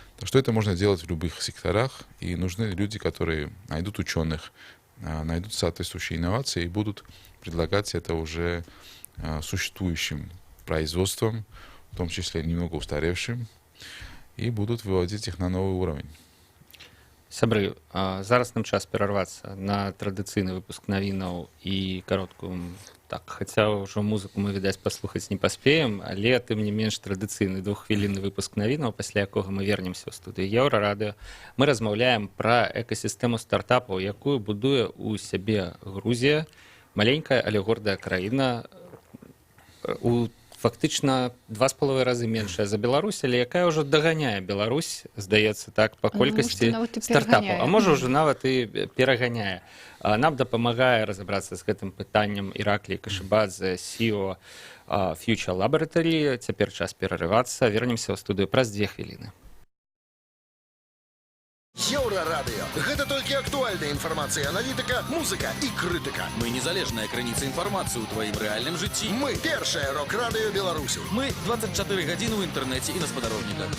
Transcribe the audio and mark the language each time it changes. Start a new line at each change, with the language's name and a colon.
Russian: Так что это можно делать в любых секторах, и нужны люди, которые найдут ученых, найдут соответствующие инновации и будут предлагать это уже существующим производством, в том числе немного устаревшим, и будут выводить их на новый уровень.
Belarusian: Сябры, зараз нам час перарвацца на традыцыйны выпуск навінаў і кароткую, так, хаця ўжо музыку мы, відаць, паслухаць не паспеем, але тым не менш традыцыйны 2-хвілінны выпуск навінаў, пасля якога мы вернемся ў студыю Еўрарадыё. Мы размаўляем пра экасістэму стартапаў, якую будуе ў сябе Грузія, маленькая, але гордая краіна, фактычна 2,5 разы меншая за Беларусь, але якая ўжо даганяе Беларусь, здаецца так, па колькасці стартапаў. А можа ўжо нават і пераганяе. Нам дапамагае разабрацца з гэтым пытаннем Іраклій Кашыбадзе, CEO Future Laboratory. Цяпер час перарывацца. Вернемся ў студыю праз 2 хвіліны. Еўрарадыё. Гэта толькі актуальная інфармацыя, аналітыка, музыка і крытыка. Мы незалежная крыніца інфармацыі ў тваім рэальным жыцці. Мы першае рок-радыё Беларусі. Мы 24 гадзіны ў інтэрнэце і на спадарожніках.